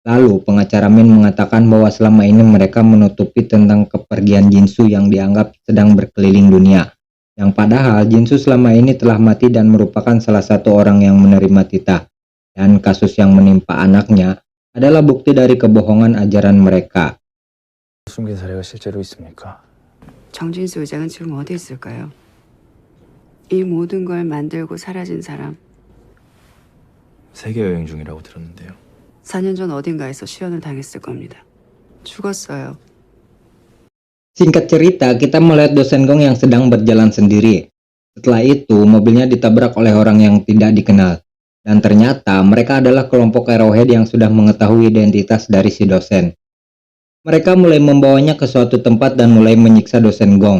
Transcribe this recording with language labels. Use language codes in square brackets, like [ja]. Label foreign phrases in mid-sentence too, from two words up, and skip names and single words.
[id] Lalu pengacara Min mengatakan bahwa selama ini mereka menutupi tentang kepergian Jinsu yang dianggap sedang berkeliling dunia. Yang padahal Jinsu selama ini telah mati dan merupakan salah satu orang yang menerima titah. Dan kasus yang menimpa anaknya adalah bukti dari kebohongan ajaran mereka. [ko] 숨긴 사례가 실제로 있습니까? 정진수 의장은 지금 어디 있을까요? 이 모든 걸 만들고 사라진 사람. 세계 여행 중이라고 들었는데요. 4년 전 어딘가에서 시연을 당했을 겁니다. 죽었어요. [id] Singkat cerita, kita melihat dosen Gong yang sedang berjalan sendiri. Setelah itu, mobilnya ditabrak oleh orang yang tidak dikenal. Dan ternyata mereka adalah kelompok Arrowhead yang sudah mengetahui identitas dari si dosen. Mereka mulai membawanya ke suatu tempat dan mulai menyiksa dosen Gong.